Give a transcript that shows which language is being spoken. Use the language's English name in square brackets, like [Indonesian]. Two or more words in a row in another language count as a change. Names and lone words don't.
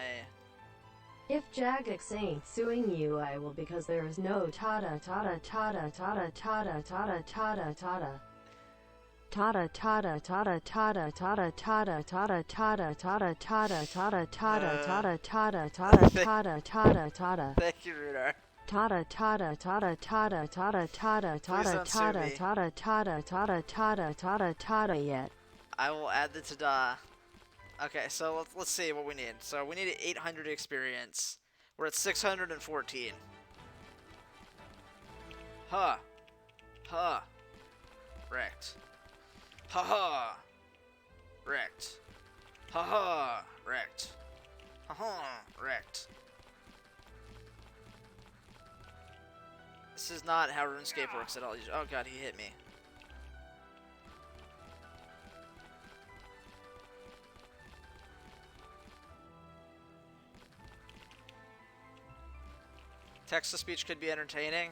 [English] If Jagex ain't suing you, I will, because there is no tada tada tada tada tada tada tada tada. Tada tada tada tada tada tada tada tada tada tada tada tada tada tada tada tada tada. Thank you, Runar. Tada tada tada tada tada tada tada tada tada tada tada tada tada tada yet. I will add the tada. Okay, so let's see what we need. So we need 800 experience. We're at 614. Huh. Huh. Wrecked. Ha ha. Wrecked. Ha ha. Wrecked. Ha ha. Wrecked. This is not how RuneScape works at all. Oh god, he hit me. Text-to-speech could be entertaining.